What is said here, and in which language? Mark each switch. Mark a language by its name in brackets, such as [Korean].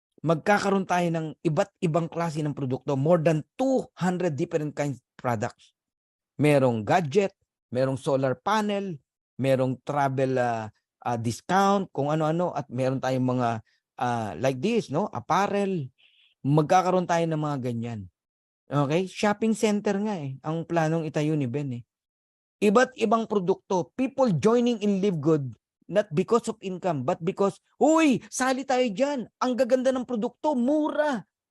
[Filipino] Magkakaroon tayo ng iba't ibang klase ng produkto. [English] More than 200 different kinds of products. [Filipino] Merong gadget, merong solar panel, merong travel discount, kung ano-ano, at meron tayong mga [English] like this, [Filipino] no? Apparel. Magkakaroon tayo ng mga ganyan. Okay? Shopping center nga ang planong itayo ni Ben Iba't ibang produkto. [English] People joining in Live Good, not because of income, but because, [Filipino] uy, sali tayo dyan. Ang gaganda ng produkto, mura.